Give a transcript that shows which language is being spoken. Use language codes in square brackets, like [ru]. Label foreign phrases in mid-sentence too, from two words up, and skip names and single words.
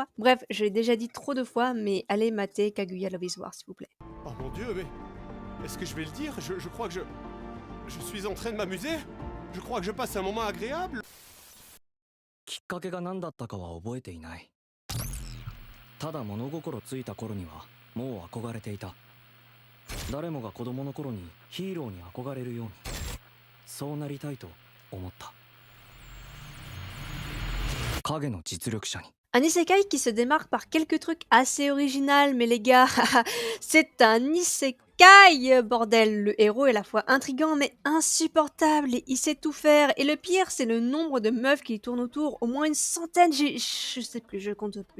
[fr] Bref, je l'ai déjà dit trop de fois, mais allez mater Kaguya Love is War s'il vous plaît. Oh mon dieu, mais... Est-ce que je vais le dire je crois que je suis en train de m'amuser. Je crois que je passe un moment agréable. [ja] きっかけが何だったかは覚えていない。ただ物心ついた頃にはもう憧れていた。誰もが子供の頃にヒーローに憧れるようにそうなりたいと思った。影の実力者に。 [fr] Un isekai qui se démarque par quelques trucs assez originaux, mais les gars, c'est un isekai, bordel. Le héros est à la fois intriguant mais insupportable et il sait tout faire. Et le pire, c'est le nombre de meufs qui tournent autour, au moins une centaine, je sais plus, je compte plus.